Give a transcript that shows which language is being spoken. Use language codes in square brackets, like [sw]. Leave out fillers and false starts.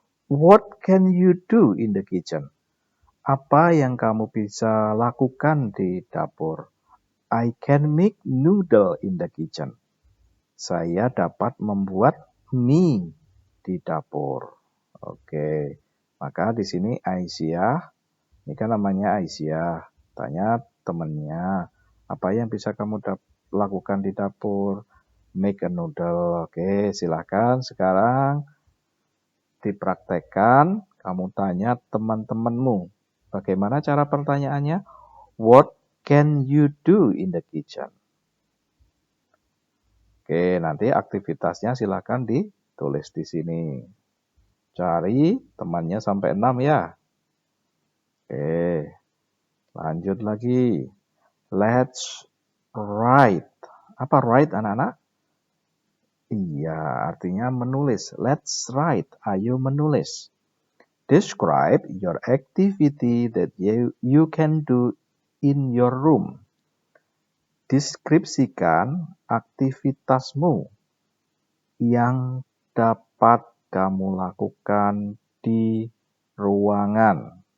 [en] What can you do in the kitchen? [id] Apa yang kamu bisa lakukan di dapur? [en] I can make noodle in the kitchen. [id] Saya dapat membuat mie di dapur. Oke. Maka di sini Aisyah, ini kan namanya Aisyah. Tanya temannya, apa yang bisa kamu lakukan di dapur? [en] Make a noodle. [id] Oke, silakan sekarang dipraktekkan. Kamu tanya teman-temanmu. Bagaimana cara pertanyaannya? [en] What can you do in the kitchen? [id] Oke, nanti aktivitasnya silakan ditulis di sini. Cari temannya sampai 6 ya. Oke, lanjut lagi. [en] Let's write. [id] Apa write anak-anak? Iya, artinya menulis. [en] Let's write. [id] Ayo menulis. [en] Describe your activity that you can do in your room. [id] Deskripsikan aktivitasmu yang dapat kamu lakukan di ruanganmu.